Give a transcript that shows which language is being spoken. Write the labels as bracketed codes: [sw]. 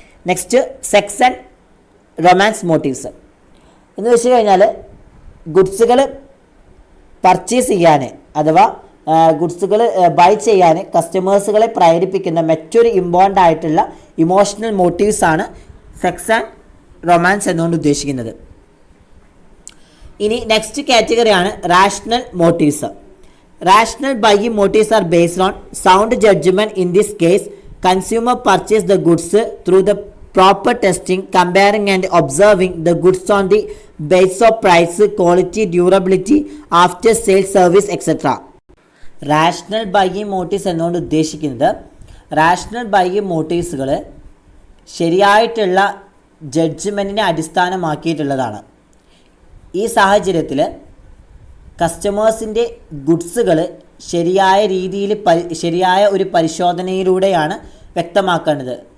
[ml] Next, sex and romance motifs എന്ന് വെച്ച് കഴിഞ്ഞാൽ ഗുഡ്സുകൾ പർച്ചേസ് ചെയ്യാൻ അഥവാ ഗുഡ്സുകൾ ബൈ ചെയ്യാൻ കസ്റ്റമേഴ്സുകളെ പ്രേരിപ്പിക്കുന്ന മറ്റൊരു ഇമ്പോർട്ടൻ്റ് ആയിട്ടുള്ള ഇമോഷണൽ മോട്ടീവ്സ് ആണ് സെക്സ് ആൻഡ് റൊമാൻസ് എന്നുകൊണ്ട് ഉദ്ദേശിക്കുന്നത്. ഇനി next കാറ്റഗറിയാണ് rational motifs. [en] Rational buying motives are based on sound judgment. In this case consumer purchase the goods through the proper testing, comparing and observing the goods on the basis of price, quality, durability, after sale service etc. [ml] Rational buying motifs എന്നുകൊണ്ട് ഉദ്ദേശിക്കുന്നത് rational buying മോട്ടീവ്സുകൾ ശരിയായിട്ടുള്ള ജഡ്ജ്മെൻറ്റിനെ അടിസ്ഥാനമാക്കിയിട്ടുള്ളതാണ്. ഈ സാഹചര്യത്തിൽ കസ്റ്റമേഴ്സിൻ്റെ ഗുഡ്സുകൾ ശരിയായ രീതിയിൽ ശരിയായ ഒരു പരിശോധനയിലൂടെയാണ് വ്യക്തമാക്കേണ്ടത്.